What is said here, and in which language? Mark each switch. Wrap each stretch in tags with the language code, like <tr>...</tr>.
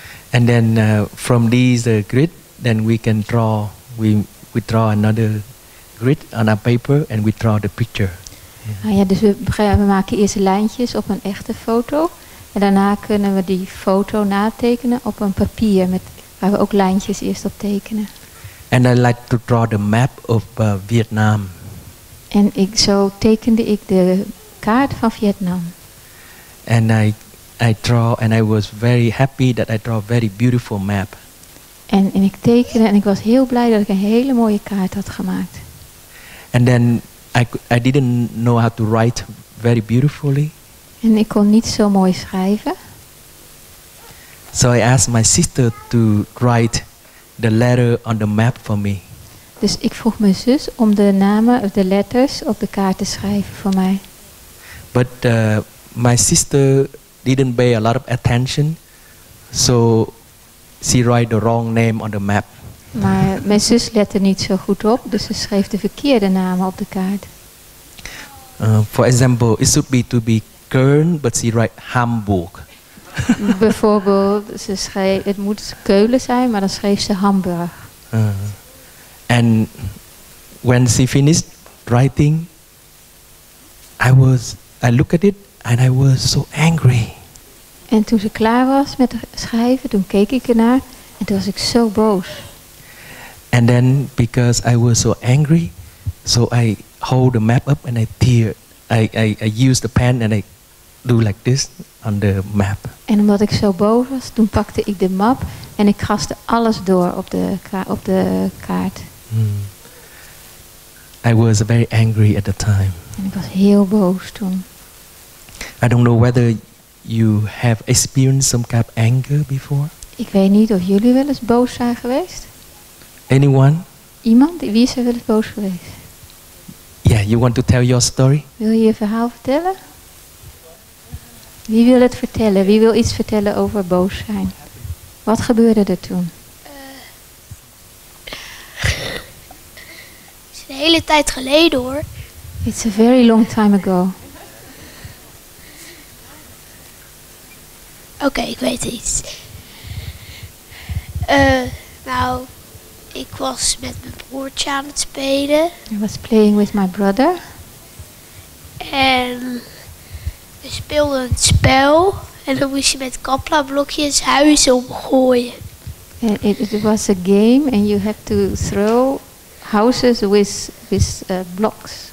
<en>And then from these grid, then we can draw. We draw another grid on our paper and we draw the picture.</en> <nl>Dus we maken eerst lijntjes op een echte foto. En daarna kunnen we die foto natekenen op een papier waar we ook lijntjes eerst op tekenen.</nl> <en>And I like to draw the map of Vietnam.</en> <nl>En zo tekende ik de kaart van Vietnam.</nl> <en>And I draw, and I was very happy that I draw a very beautiful map.</en> <nl>En ik tekende en ik was heel blij dat ik een hele mooie kaart had gemaakt.</nl> <en>And then I didn't know how to write very beautifully.</en> <nl>En ik kon niet zo mooi schrijven.</nl> <en>So I asked my sister to write the letter on the map for me.</en> <nl>Dus ik vroeg mijn zus om de namen of de letters op de kaart te schrijven voor mij.</nl> <en>But my sister didn't pay a lot of attention, so she write the wrong name on the map.</en> <nl>Maar mijn zus lette niet zo goed op, dus ze schreef de verkeerde namen op de kaart.</nl> <en>For example, it should be to be Köln, but she write Hamburg.</en> <nl>Bijvoorbeeld, het moet Keulen zijn, maar dan schreef ze Hamburg.</nl> <en>And when she finished writing, I looked at it and I was so angry.</en> <nl>En toen ze klaar was met schrijven, toen keek ik ernaar en toen was ik zo boos.</nl> <en>And then because I was so angry, so I hold the map up and I tear. I use the pen and I do like this on the map.</en> <nl>En omdat ik zo boos was, toen pakte ik de map en ik kraste alles door op de kaart.</nl> <en>I was very angry at the time.</en> <nl>En ik was heel boos toen.</nl> <en>I don't know whether you have experienced some kind of anger before.</en> <nl>Ik weet niet of jullie wel eens boos zijn geweest.</nl> <en>Anyone?</en> <nl>Iemand? Wie is er wel eens boos geweest?</nl> <en>Yeah, you want to tell your story?</en> <nl>Wil je je verhaal vertellen? Wie wil het vertellen? Wie wil iets vertellen over boos zijn? Wat gebeurde er toen? Het is een hele tijd geleden hoor.</nl> <en>It's a very long time ago.</en> <nl>Oké, ik weet iets. Nou, ik was met mijn broertje aan het spelen.</nl> <en>I was playing with my brother.</en> <nl>En we speelden een spel. En dan moest je met Kapla-blokjes huizen omgooien.</nl> <en>It was a game and you have to throw houses with blocks.</en>